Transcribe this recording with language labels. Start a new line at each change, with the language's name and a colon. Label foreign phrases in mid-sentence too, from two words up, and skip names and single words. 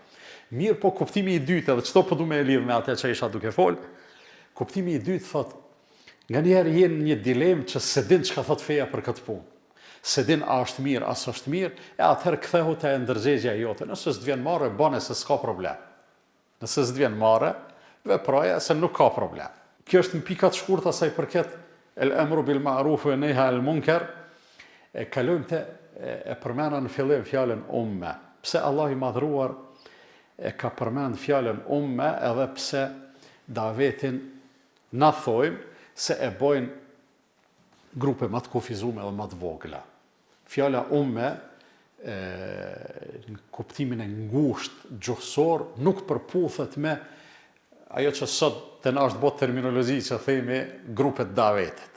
Albanian: Mirë, po kuptimi i dytë, edhe çto po du me e lidh me atë që isha duke fol, kuptimi i dytë thotë, nganjëherë jeni një dilemë që se din çka thot feja për këtë punë. Se din a është mirë, as është mirë, e atëherë kthehu te ndërgjegjja jote. Nëse s'të vjen marrë, bane se s'ka problem. Nëse s'të vjen marrë, veproja se nuk ka problem. Kjo është në pikat shkurta sa i përket
Arabic: الأمر بالمعروف والنهي عن المنكر,
Albanian: kalojmë te e përmena në fillim fjalën umme. Pse Allah i madhruar e ka përmend fjalën umme edhe pse davetin na thojmë se e bojnë grupe më të kufizume dhe më të vogla. Fjala umme në kuptimin e ngushtë gjuhësor nuk përputhet me ajo që sot të na është bot terminologji që themi grupet davetit.